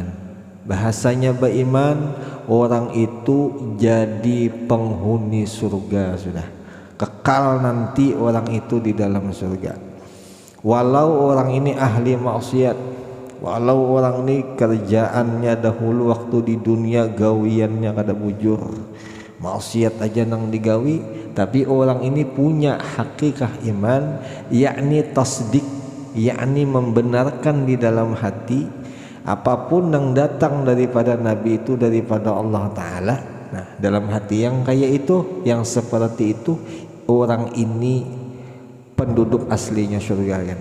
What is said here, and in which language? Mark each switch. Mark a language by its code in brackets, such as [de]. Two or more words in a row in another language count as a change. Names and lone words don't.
[id] Bahasanya beriman, orang itu jadi penghuni surga sudah. Kekal nanti orang itu di dalam surga. [bjn] Walau orang ini ahli maksiat, walau orang ini kerjaannya dahulu waktu di dunia gawiannya kada bujur, maksiat aja nang digawi, [id] tapi orang ini punya hakikah iman, yakni tasdik, yakni membenarkan di dalam hati apapun yang datang daripada Nabi itu daripada Allah Ta'ala. Nah dalam hati yang kayak itu, yang seperti itu, orang ini penduduk aslinya surga kan.